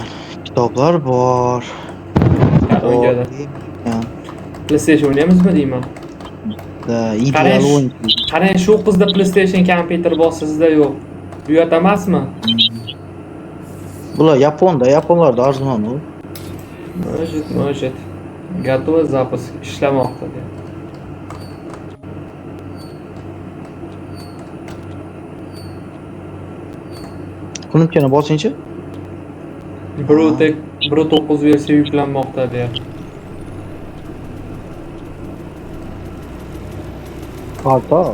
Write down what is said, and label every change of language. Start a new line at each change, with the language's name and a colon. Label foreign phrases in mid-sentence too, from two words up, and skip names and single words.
Uzbek: Kitoblar bor. O'ynadi. PlayStation o'ynaymizmi deyman. Ideal o'yin. Qarang, shu qizda PlayStation kompyuter bor, sizda yo'q. Uyat emasmi? Bular yaponlarda arzon u.
Russian: Может. Готовый запуск
Uzbek: ishlamoqda deb. Knuppkani bosingchi. 1.9 versiya yuklanmoqda deb. Portal.